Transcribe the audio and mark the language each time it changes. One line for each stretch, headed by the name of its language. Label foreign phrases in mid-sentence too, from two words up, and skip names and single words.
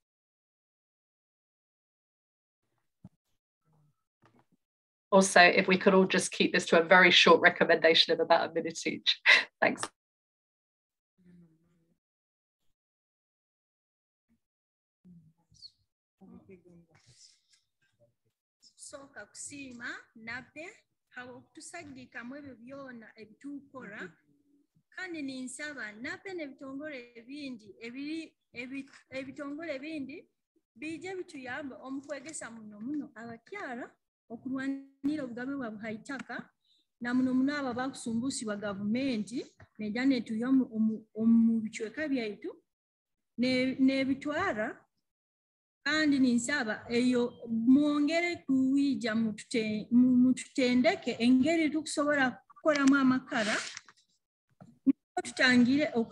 English: Also, if we could all just keep this to a very short recommendation of about a minute each. Thanks.
Nyoro: Soka kusiima NAPE hawokutusagikamu ebyo byona ebituukora kandi ninsaba NAPE n'ebitongole ebindi bijja bituyamba omukwegesa muno abakyala okulwanira obugabe bwa buhaitaka na muno abo bakusumbusibwa gavumenti nejja netuya omu bicweka byaitu n'ebitwara kandi ninsaba eyo mwongere kuwija mututendeke engeri tukusobola kukolamu amakara niko tutangire